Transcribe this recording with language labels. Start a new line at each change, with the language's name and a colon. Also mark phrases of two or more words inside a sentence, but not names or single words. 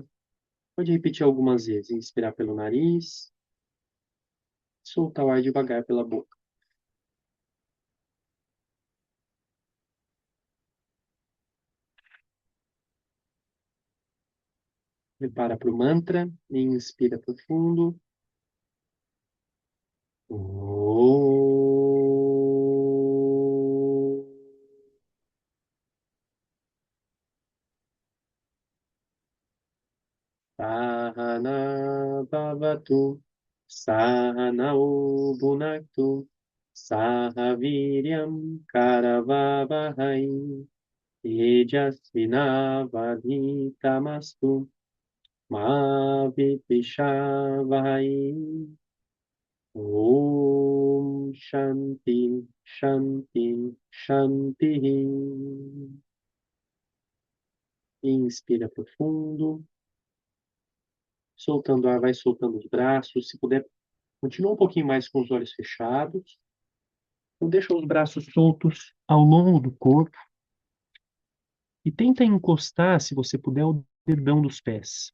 Portuguese: Pode repetir algumas vezes. Inspirar pelo nariz, soltar o ar devagar pela boca. Prepara para o mantra. Inspira profundo.
Sanskrit: Om. सहना भवतु. सहनौ भुनक्तु. सहवीर्यं करवावहै. तेजस्विनावधीतमस्तु. मा विपिषावहै. ॐ शान्ति, शान्ति, शान्ति.
Portuguese: Inspira profundo, soltando ar, vai soltando os braços. Se puder, continua um pouquinho mais com os olhos fechados. Então, deixa os braços soltos ao longo do corpo e tenta encostar, se você puder, o dedão dos pés.